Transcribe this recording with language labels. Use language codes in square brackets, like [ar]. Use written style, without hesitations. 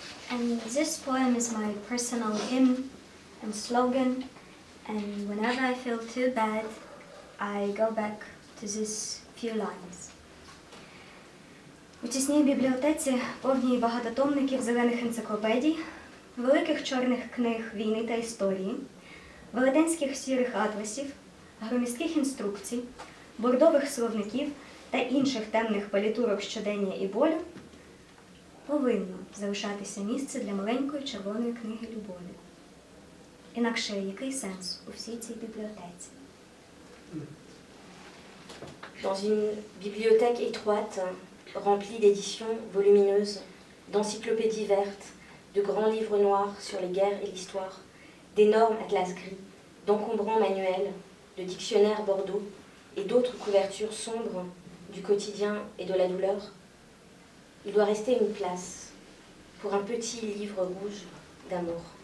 [en] And this poem is my personal hymn and slogan, and whenever I feel too bad, I go back to these few lines. [uk] У тісній бібліотеці повній багатотомників зелених енциклопедій, великих чорних книг війни та історії, велетенських сірих атласів, громістких інструкцій, бордових словників та інших темних палітурок щодення і болю повинно залишатися місце для маленької червоної книги любові. Інакше який сенс у всій цій бібліотеці? [fr] Dans une bibliothèque étroite, remplie d'éditions volumineuses, d'encyclopédies vertes, de grands livres noirs sur les guerres et l'histoire, d'énormes atlas gris, d'encombrants manuels, de dictionnaires bordeaux et d'autres couvertures sombres du quotidien et de la douleur, il doit rester une place pour un petit livre rouge d'amour.